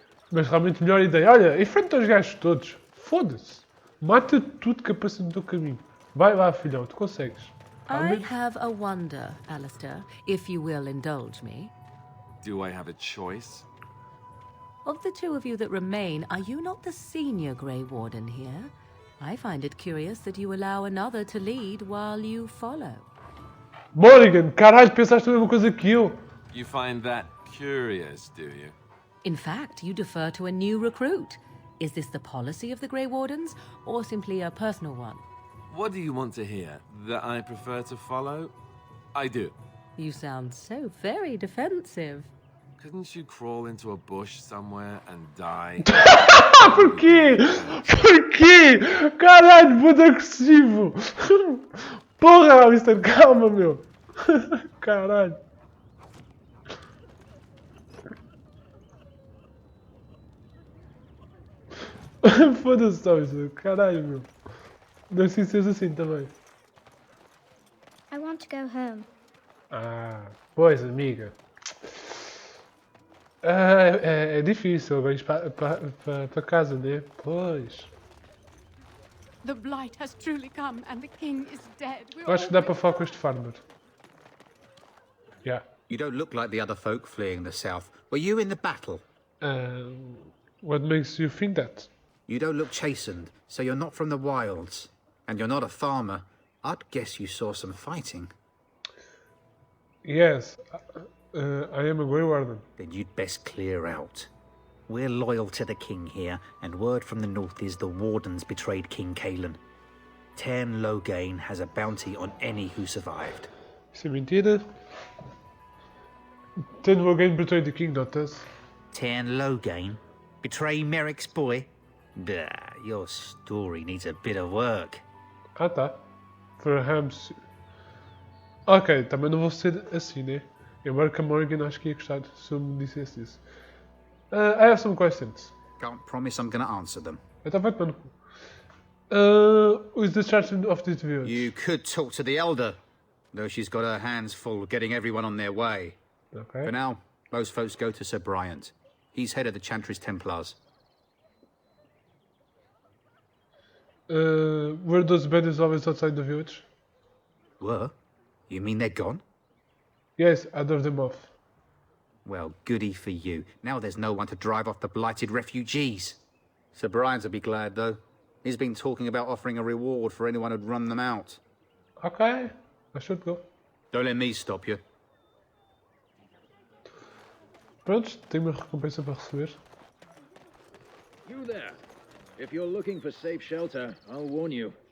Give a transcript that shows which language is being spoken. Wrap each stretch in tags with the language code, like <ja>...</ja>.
<pt>Mas realmente melhor ideia. Olha, enfrenta os gajos todos. Foda-se. Mata tudo que aparece no teu caminho. Vai lá, filhão. Tu consegues.</pt> <en>I have a wonder, Alistair, if you will indulge me. Do I have a choice? Of the two of you that remain, are you not the senior Grey Warden here? I find it curious that you allow another to lead while you follow.</en> <pt>Morrigan, caralho, pensaste a mesma coisa que eu.</pt> <en>You find that curious, do you? In fact, you defer to a new recruit. Is this the policy of the Grey Wardens, or simply a personal one? What do you want to hear? That I prefer to follow? I do. You sound so very defensive. Couldn't you crawl into a bush somewhere and die?</en> <pt>Porquê? Porquê? Caralho, muito agressivo. Porra, Alistair, calma, meu. Caralho. Foda-se, Alistair. Caralho, meu. Não sei se seja assim também.</pt> <en>I want to go home.</en> <pt>Ah, pois, amiga. É difícil agora ir para casa, né? Pois.</pt> <en>The blight has truly come and the king is dead.</en> <pt>Eu acho que dá para falar com este farmer.</pt> <en>Yeah. You don't look like the other folk fleeing the south. Were you in the battle? What makes you think that? You don't look chastened, so you're not from the wilds. And you're not a farmer. I'd guess you saw some fighting. Yes, I am a Grey Warden. Then you'd best clear out. We're loyal to the king here, and word from the north is the Wardens betrayed King Cailan. Tairn Loghain has a bounty on any who survived.</en> <pt>Isso é mentira.</pt> <en>Tairn Loghain betrayed the king, not us. Tairn Loghain? Betray Merrick's boy? Bah, your story needs a bit of work.</en> <pt>Ah, tá.</pt> <en>Perhaps.</en> <pt>Ok, também não vou ser assim, né? Embora que a Morgan acho que ia gostar se eu me dissesse isso.</pt> <en>I have some questions. Can't promise I'm gonna answer them.</en> <pt>Então vai tomar no cu.</pt> <en>Who is the charge of this village? You could talk to the Elder, though she's got her hands full getting everyone on their way. Okay. For now, most folks go to Sir Bryant. He's head of the Chantry's Templars. Were those bandits always outside the village? Were? You mean they're gone? Yes, I drove them off. Well, goody for you. Now there's no one to drive off the blighted refugees. Sir Bryant will be glad, though. He's been talking about offering a reward for anyone who'd run them out. Ok, I should go. Don't let me stop you.</en> <pt>Prontos, tenho uma recompensa para receber.</pt> <en>You there. If you're looking for safe shelter, I'll warn you.</en>